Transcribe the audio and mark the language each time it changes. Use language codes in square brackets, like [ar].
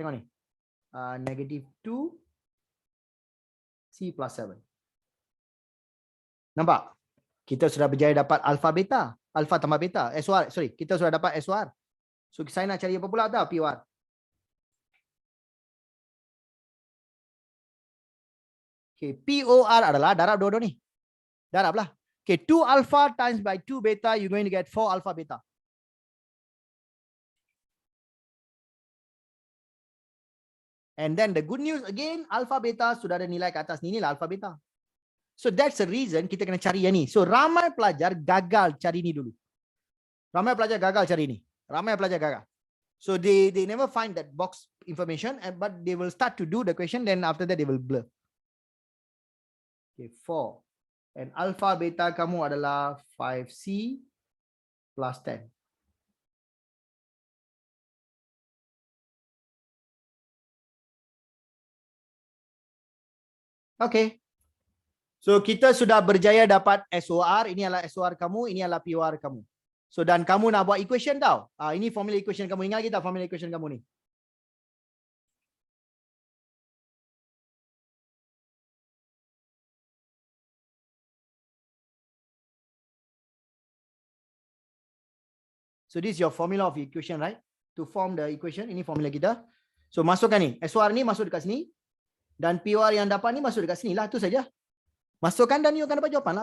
[ms] Tengok ni. Negative 2 C plus 7. Nampak? Kita sudah berjaya dapat alpha beta. Alpha tambah beta. SOR, sorry. Kita sudah dapat SOR. So, saya nak cari apa pula tau? POR. Okay, POR adalah darab dua-dua ni. Darab lah. [en] Okay, 2 alpha times by 2 beta, you're going to get 4 alpha beta. And then the good news again, [ms] alpha beta sudah ada nilai ke atas ni, inilah alpha beta. [en] So that's the reason [ms] kita kena cari yang ni. So ramai pelajar gagal cari ni dulu. Ramai pelajar gagal cari ni. Ramai pelajar gagal. [en] So they never find that box information, but they will start to do the question, then after that they will blur. Okay, 4. [ms] And alpha beta kamu adalah 5C plus 10. Okay. So kita sudah berjaya dapat SOR. Ini adalah SOR kamu, ini adalah POR kamu. So dan kamu nak buat equation tau. Ini formula equation kamu. Ingat lagi tak formula equation kamu ni? [en] So this is your formula of equation, right? To form the equation, [ms] ini formula kita. So masukkan ni. SOR ni masuk dekat sini. Dan POR yang dapat ni masuk dekat sini lah. Itu saja. Masukkan dan you akan dapat jawapan lah.